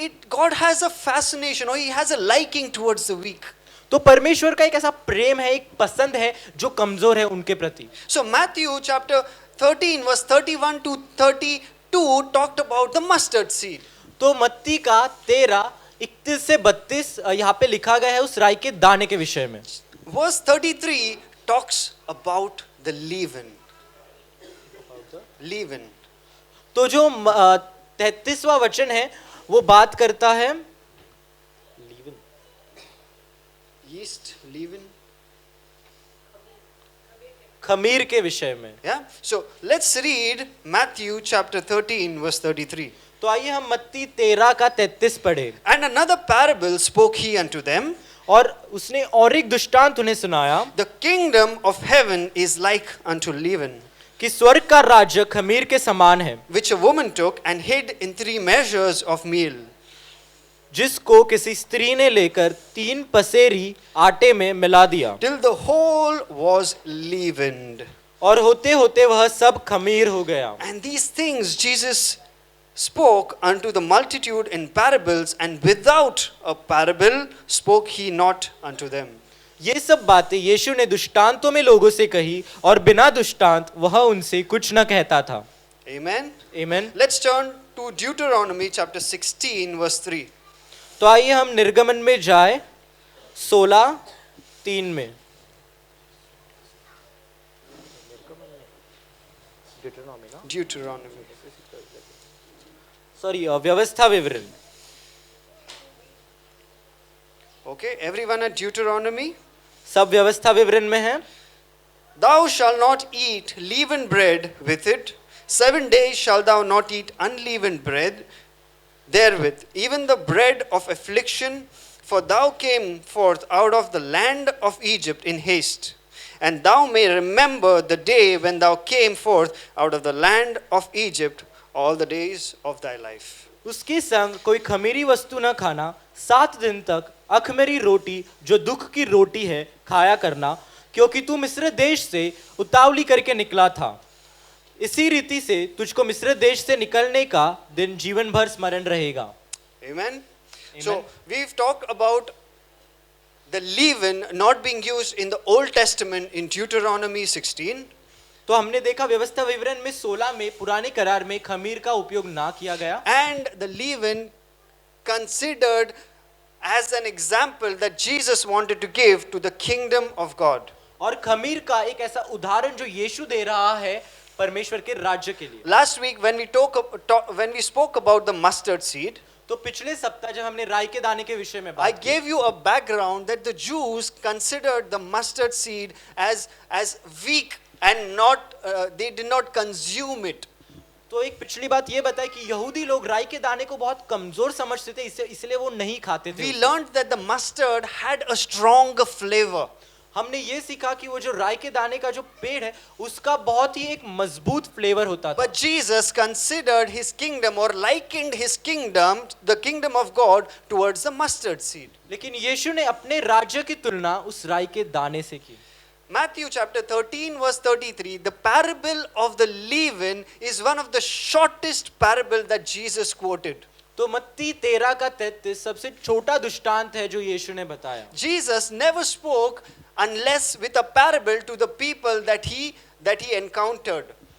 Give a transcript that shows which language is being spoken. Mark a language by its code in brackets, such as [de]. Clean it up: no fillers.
[en] God has a fascination, or he has a liking towards the weak. [hi] तो परमेश्वर का एक ऐसा प्रेम है, एक पसंद है जो कमजोर है उनके प्रति। [en] So Matthew chapter 13 verse 31 to 32 talked about the mustard seed. [hi] तो मत्ती का 13:31 से 32 यहाँ पे लिखा गया है उस राई के दाने के विषय में। [en] Verse 33 talks about the leaven. Leaven. [hi] तो जो 33वां वचन है वो बात करता है [en] Yeast, leaven. [hi] खमीर के विषय में। [en] Yeah. So let's read Matthew chapter 13 verse 33. [hi] तो आइए हम मत्ती 13 का 33 पढ़े। [en] And another parable spoke he unto them. [hi] और उसने और एक दृष्टांत उन्हें सुनाया [en] The kingdom of heaven is like unto leaven, [hi] कि स्वर्ग का राज्य खमीर के समान है, [en] which a woman took and hid in 3 measures of meal. [hi] जिसको किसी स्त्री ने लेकर 3 पसेरी आटे में मिला दिया, [en] Till the whole was leavened. [hi] और होते होते वह सब खमीर हो गया। [en] And these things Jesus spoke unto the multitude in parables, and without a parable spoke he not unto them. [hi] ये सब बातें यीशु ने दृष्टांतों में लोगों से कही, और बिना दृष्टांत वह उनसे कुछ न कहता था। [en] Amen. [hi] आमीन। [en] Let's turn to Deuteronomy chapter 16 verse 3. [hi] तो आइए हम निर्गमन में जाए 16:3 में। [en] Deuteronomy. [hi] सॉरी, व्यवस्था विवरण। [en] Okay, everyone at Deuteronomy? [hi] सब व्यवस्था विवरण में है, [en] Thou shalt not eat leavened bread with it. 7 days shalt thou not eat unleavened bread therewith, even the bread of affliction, for thou came forth out of the land of Egypt in haste. And thou may remember the day when thou came forth out of the land of Egypt all the days of thy life. [hi] उसके संग कोई खमीरी वस्तु न खाना, 7 दिन तक अखमेरी रोटी जो दुख की रोटी है खाया करना, क्योंकि तू मिस्र देश से उतावली करके निकला था। इसी रीति से तुझको मिस्र देश से निकलने का दिन जीवन भर स्मरण रहेगा। [en] Amen. So we've talked about the leaven not being used in the Old Testament in Deuteronomy 16. [hi] तो हमने देखा व्यवस्था विवरण में 16 में पुराने करार में खमीर का उपयोग ना किया गया, [en] And the leaven considered as an example that Jesus wanted to give to the kingdom of God. [hi] और खमीर का एक ऐसा उदाहरण जो यीशु दे रहा है परमेश्वर के राज्य के लिए। [en] Last week when we spoke about the mustard seed, [hi] तो पिछले सप्ताह जब हमने राई के दाने के विषय में [en] I [hi] बात की, [en] gave you a background that the Jews considered the mustard seed as weak and not they did not consume it. [hi] तो एक पिछली बात ये बताई कि यहूदी लोग राई के दाने को बहुत कमजोर समझते थे, इसलिए वो नहीं खाते थे [en] We [hi] उसे। [en] learned that the mustard had a strong flavor. [hi] हमने ये सीखा कि वो जो राई के दाने का जो पेड़ है उसका बहुत ही एक मजबूत फ्लेवर होता था। [en] But Jesus considered his kingdom or likened his kingdom, the kingdom of God, towards the mustard seed. [hi] लेकिन यीशु ने अपने राज्य की तुलना उस राई के दाने से की। [en] Matthew chapter 13 verse 33, the parable of the leaven is one of the shortest parable that Jesus quoted. [hi] तो मत्ती 13 का 33 सबसे छोटा दृष्टांत है जो यीशु ने बताया। [en] Jesus never spoke unless with a parable to the people that he encountered.